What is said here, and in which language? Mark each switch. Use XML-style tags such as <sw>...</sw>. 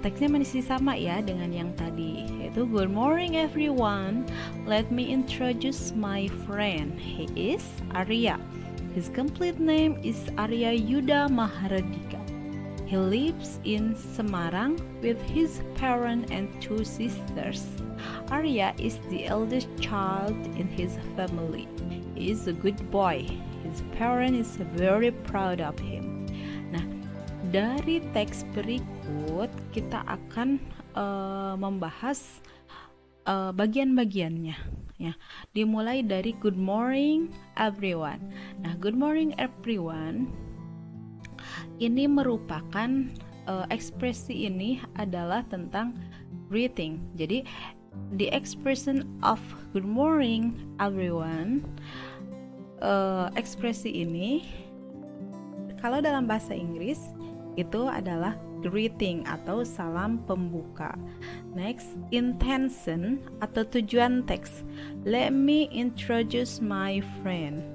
<id>Teksnya masih sama ya dengan yang tadi, yaitu</id> <en>good morning everyone. Let me introduce my friend. He is Arya. His complete name is Arya Yuda Mahardika. He lives in Semarang with his parents and 2 sisters. Arya is the eldest child in his family. He is a good boy. His parents is very proud of him.</en> <id>Nah, dari teks berikut kita akan membahas bagian-bagiannya ya. Dimulai dari</id> <en>good morning everyone.</en> <id>Nah, good morning everyone ini merupakan ekspresi ini adalah tentang greeting. Jadi</id> <en>the expression of good morning everyone,</en> <id>ekspresi ini kalau dalam bahasa Inggris itu adalah greeting atau salam pembuka. Next, intention atau tujuan teks.</id> <en>Let me introduce my friend.</en>